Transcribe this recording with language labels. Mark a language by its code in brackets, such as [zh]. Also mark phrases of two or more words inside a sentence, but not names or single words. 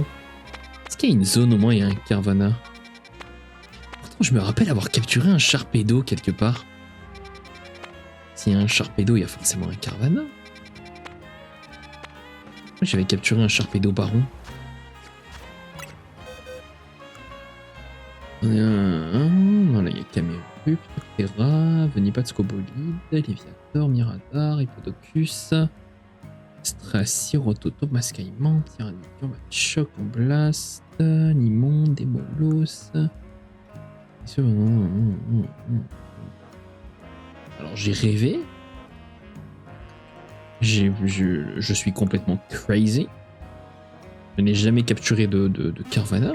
[fr] Est-ce qu'il y a une zone au moins il y a un Carvana? Pourtant je me rappelle avoir capturé un Sharpedo quelque part. S'il y a un Sharpedo, il y a forcément un Carvana. J'avais capturé un Sharpedo baron. Voilà, il y a Camerupt, Terra, Venipatsko Bolide, Léviator, Mirador, Hippodocus, Stracy, Rototo, Mascaïman, Tyranidur, Choc, Blast, Limon, Démolos. Alors j'ai rêvé. Je suis complètement crazy. Je n'ai jamais capturé de Carvana.